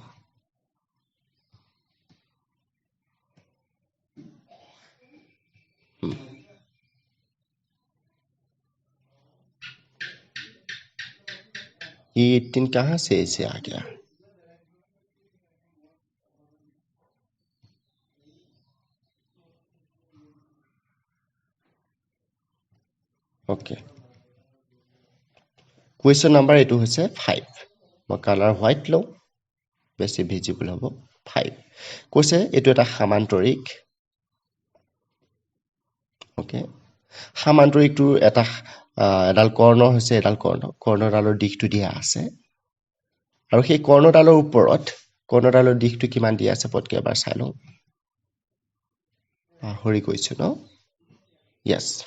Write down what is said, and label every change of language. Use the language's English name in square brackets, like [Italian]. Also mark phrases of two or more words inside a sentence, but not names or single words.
[Hindi] ये 18 कहाँ से ऐसे आ गया [English] okay question number [Assamese] এইটো হৈছে 5 মই [English] colour white [Assamese] লওঁ বেছি ভিজিবল হ'ব 5 কৈছে এইটো এটা সামান্তৰিক ওকে সামান্তৰিকটো এটা এডাল কৰ্ণ হৈছে এডাল কৰ্ণডালৰ দিশটো দিয়া আছে আৰু সেই কৰ্ণডালৰ ওপৰত কৰ্ণডালৰ দিশটো কিমান দিয়া আছে পটকে এবাৰ চাই লওঁ পাহৰি গৈছো ন यस